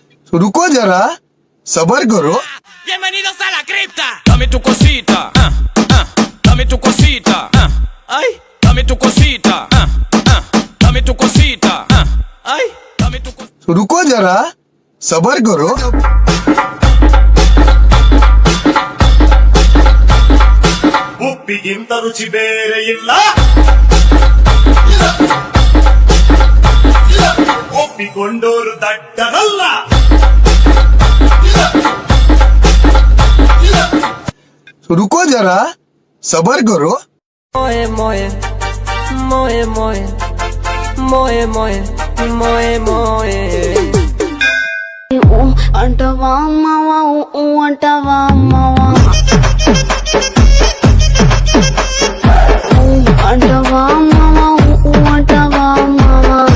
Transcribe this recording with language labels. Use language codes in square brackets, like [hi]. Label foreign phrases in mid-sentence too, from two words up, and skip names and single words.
[hi] रुको जरा सबर करो [es] Bienvenidos a la cripta. Dame tu cosita, dame tu cosita, ay, dame tu cosita, dame tu cosita, ay, dame tu cosita. [hi] रुको जरा सबर करो [kn] ಉಪ್ಪಿಗಿಂತ ರುಚಿ ಬೇರೆ ಇಲ್ಲ ಒಪ್ಪಿಕೊಂಡೋರು ದಡ್ಡರಲ್ಲ [hi] रुको जरा सबर करो Moe moe, moe moe, moe moe, moe moe. [te] అంటవా మావా అంటవా మావా అంటవా మావా అంటవా మావా